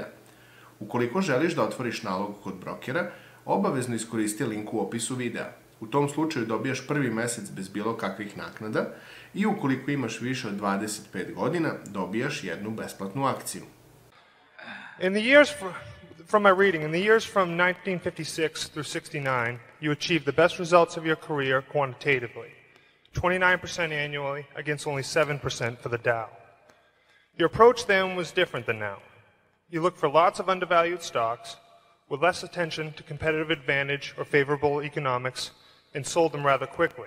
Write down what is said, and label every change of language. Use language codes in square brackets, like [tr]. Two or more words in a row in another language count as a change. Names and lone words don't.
[sr] Ukoliko želiš da otvoriš nalog kod brokera, obavezno iskoristi link u opisu videa. U tom slučaju dobijaš prvi mesec bez bilo kakvih naknada i ukoliko imaš više od 25 godina, dobijaš jednu besplatnu akciju. [en] From my reading, in the years from 1956 through 69, you achieved the best results of your career quantitatively. 29% annually against only 7% for the Dow. Your approach then was different than now. You looked for lots of undervalued stocks with less attention to competitive advantage or favorable economics and sold them rather quickly.